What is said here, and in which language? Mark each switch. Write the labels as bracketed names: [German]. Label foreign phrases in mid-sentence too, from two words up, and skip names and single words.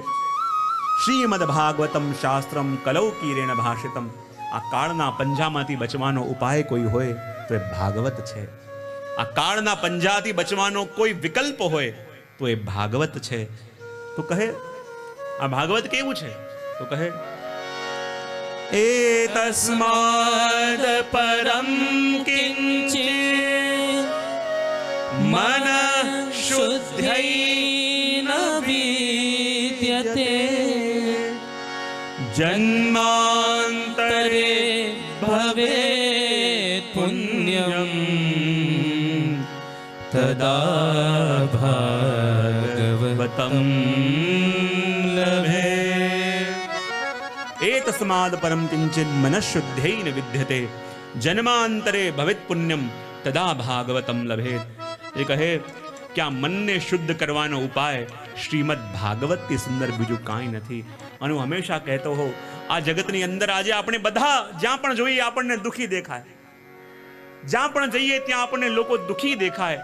[Sanskrit] श्रीमद भागवतम शास्त्रम कलौकीरेण भाषितम. [Gujarati] આ કાળના પંજામાંથી બચવાનો ઉપાય કોઈ હોય તો એ ભાગવત છે. આ કાળના પંજાથી બચવાનો કોઈ વિકલ્પ હોય તો એ ભાગવત છે. તો કહે આ ભાગવત કેવું છે? તો કહે [Sanskrit] तस्माद् परं किञ्चित् मन शुद्ध्यै न विद्यते जन्मान्तरे भवेत् पुण्यं तदा भागवतं लभे. तस्माद् परम किंचित् मनःशुद्धेन विद्यते जन्मांतरे भवेत् पुण्यम तदा भागवतम लभेत. [Gujarati] એ કહે કે આ મનને શુદ્ધ કરવાનો ઉપાય શ્રીમદ ભાગવતથી સુંદર બીજું કાંઈ નથી. અને હું હંમેશા કહેતો હોઉં, આ જગતની અંદર આજે આપણે બધા જ્યાં પણ જોઈએ આપણને દુઃખી દેખાય, જ્યાં પણ જઈએ ત્યાં આપણને લોકો દુઃખી દેખાય.